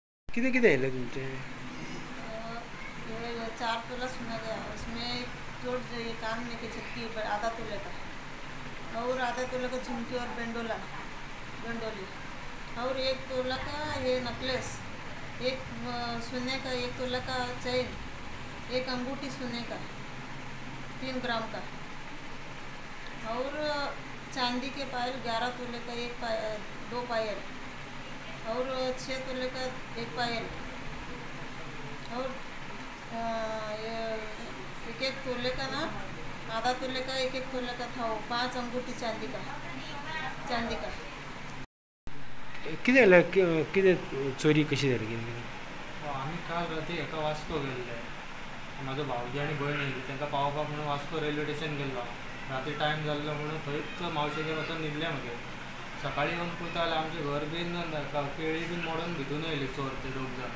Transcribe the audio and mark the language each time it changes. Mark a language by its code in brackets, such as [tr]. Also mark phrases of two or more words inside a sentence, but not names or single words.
[kok] कितें कितें येयलें तुमचे? [hi] ये 4 तोला सोना गया, उसमें एक चोट ये कान में की झपकी आधा तोले का, और आधा तोले का झुमकी और गंडोली, और 1 तोला का ये नेकलेस, एक सोने का 1 तोला का चेन, एक अंगूठी सोने का 3 ग्राम का, और चांदी के पायल 11 तोले का 2 पायल, और 6 तोले का 1 पायल, और ये एक एक तोले का ना, आधा तोले का एक एक तोले का था वो 5 अंगूठी चांदी का। [kok] कितें जालें? कितें चोरी कशी जाली? कितें आम्ही काल रात्री एका वास्को गेल्ले. माझो भावजी आणि भयण येयली तांकां पावोवपाक म्हणून वास्को रेल्वे स्टेशन गेल्लो. रात्री टायम जाल्लो म्हणून थंयच मावशेगेर वचून न्हिदले मागीर. सकाळी येवन पळयता जाल्यार आमचें घर बीन केळी बीन मोडून भितून येयली चोर ते 2 जण.